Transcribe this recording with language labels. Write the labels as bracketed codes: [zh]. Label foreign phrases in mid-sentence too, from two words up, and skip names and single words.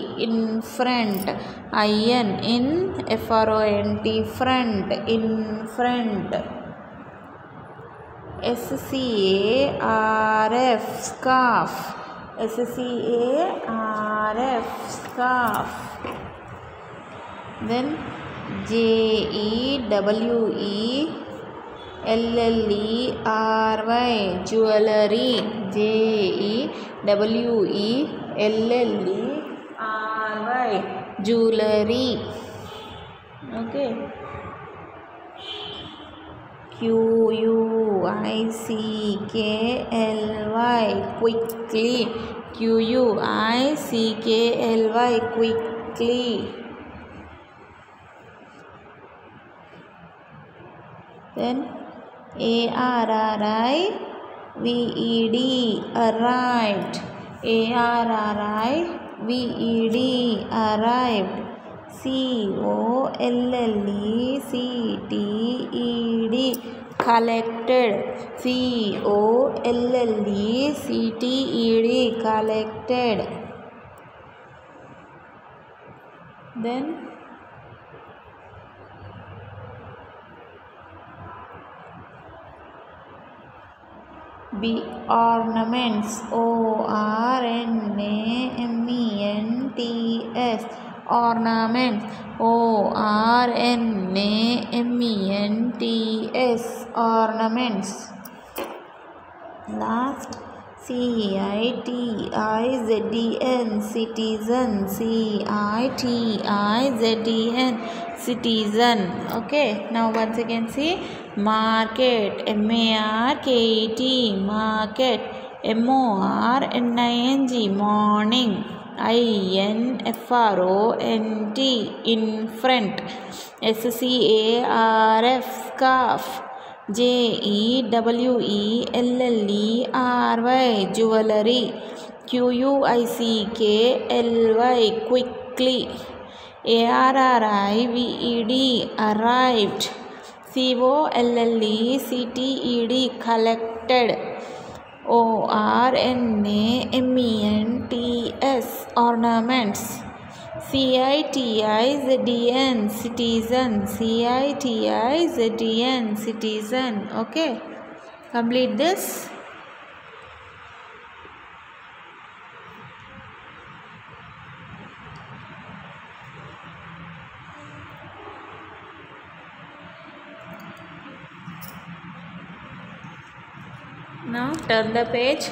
[en] In front. I-N in F-R-O-N-T. Front. In front. S-C-A-R-F. Scarf. S-C-A-R-F. Scarf. Then J-E-W-E-L-L-E-R-Y. Jewelry. J-E-W-E-L-L-E-R-Y. Jewelry. Okay. Q-U-I-C-K-L-Y. Quickly. Q-U-I-C-K-L-Y. Quickly. Then A-R-R-I-V-E-D. Arrived. A-R-R-I-V-E-D. Arrived. C-O-L-L-E-C-T-E-D. Collected. C-O-L-L-E-C-T-E-D. Collected. Then B. Ornaments. O-R-N-A-M-E-N-T-S. Ornaments. O-R-N-A-M-E-N-T-S. Ornaments. Last, C-I-T-I-Z-E-N. Citizen. C-I-T-I-Z-E-N. Citizen. Okay, now once again see. Market. M-A-R-K-E-T. Market. M-O-R-N-I-N-G. Morning. I-N-F-R-O-N-T. In front. S-C-A-R-F. Scarf. J-E-W-E-L-L-E-R-Y. Jewelry. Q-U-I-C-K-L-Y. Quickly. A-R-R-I-V-E-D. Arrived. C-O-L-L-E-C-T-E-D. Collected. O-R-N-A-M-E-N-T-S. Ornaments. C-I-T-I-Z-E-N. Citizen. C-I-T-I-Z-E-N. Citizen. Okay. Complete this. Now turn the page.